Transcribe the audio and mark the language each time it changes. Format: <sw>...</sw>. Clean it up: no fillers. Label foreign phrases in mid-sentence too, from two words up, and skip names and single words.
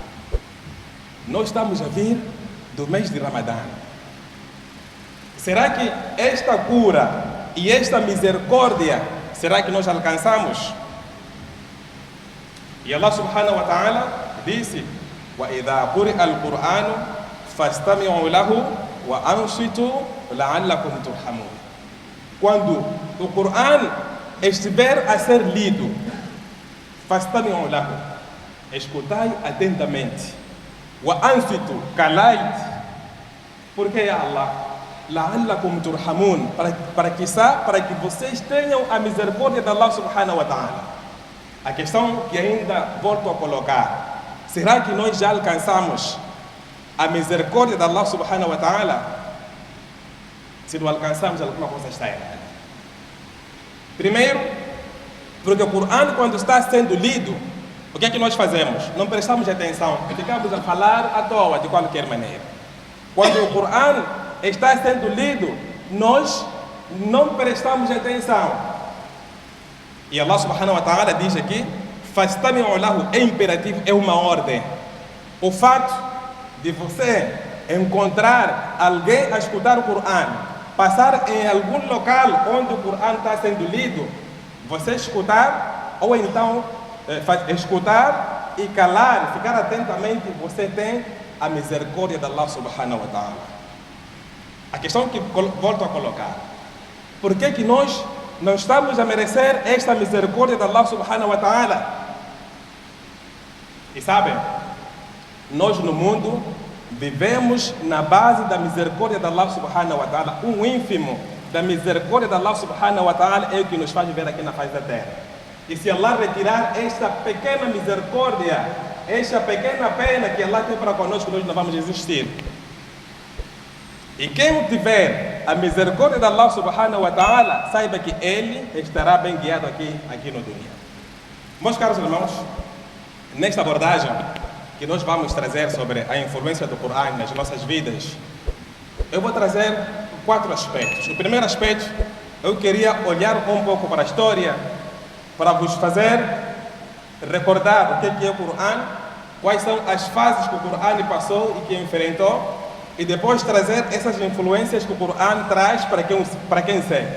<pt>Nós estamos a vir do mês de Ramadã. Será que esta cura e esta misericórdia, será que nós alcançamos? E Allah</pt> <ar>سبحانه وتعالى</ar> <pt>disse:</pt> <ar>وَإِذَا قُرِئَ الْقُرْآنُ فَاسْتَمِعُوا لَهُ وَأَنصِتُوا لَعَلَّكُمْ تُرْحَمُونَ.</ar> <pt>Quando o Corão estiver a ser lido,</pt> <ar>فَاسْتَمِعُوا لَهُ,</ar> <pt>escutai atentamente, وَأَنصِتُوا, calai-te. Por que,</pt> <ar>Allah? لَعَلَّكُمْ تُرْحَمُونَ,</ar> <pt>para que vocês tenham a misericórdia de Allah</pt> <ar>سبحانه وتعالى.</ar> <pt>A questão que ainda volto a colocar: será que nós já alcançamos a misericórdia de Allah</pt> <ar>سبحانه وتعالى?</ar> <pt>Se não alcançamos, alguma coisa está errada. Primeiro, porque o Corão, quando está sendo lido, o que é que nós fazemos? Não prestamos atenção e ficamos a falar à toa, de qualquer maneira. Quando o Corão está sendo lido, nós não prestamos atenção. E Allah</pt> <ar>سبحانه وتعالى</ar> <pt>diz aqui:</pt> <ar>فَاسْتَمِعُوا لَهُ,</ar> <pt>é imperativo, é uma ordem. O fato de você encontrar alguém a escutar o Corão, passar em algum local onde o Corão está sendo lido, você escutar, ou então escutar e calar, ficar atentamente, você tem a misericórdia de Allah</pt> <ar>سبحانه وتعالى.</ar> <pt>A questão que volto a colocar: por que nós não estamos a merecer esta misericórdia de Allah</pt> <ar>سبحانه وتعالى?</ar> <pt>E sabem, nós no mundo vivemos na base da misericórdia de Allah</pt> <ar>سبحانه وتعالى.</ar> <pt>Um ínfimo da misericórdia de Allah</pt> <ar>سبحانه وتعالى</ar> <pt>é o que nos faz viver aqui na face da terra. E se Allah retirar esta pequena misericórdia, esta pequena pena que Allah tem para conosco, nós não vamos existir. E quem tiver a misericórdia de Allah</pt> <ar>سبحانه وتعالى,</ar> <pt>saiba que ele estará bem guiado aqui no dunya. Meus caros irmãos, nesta abordagem que nós vamos trazer sobre a influência do Corão nas nossas vidas, eu vou trazer 4 aspectos. O primeiro aspecto, eu queria olhar um pouco para a história, para vos fazer recordar o que é o Corão, quais são as fases que o Corão passou e que enfrentou, e depois trazer essas influências que o Corão traz para quem segue.</pt>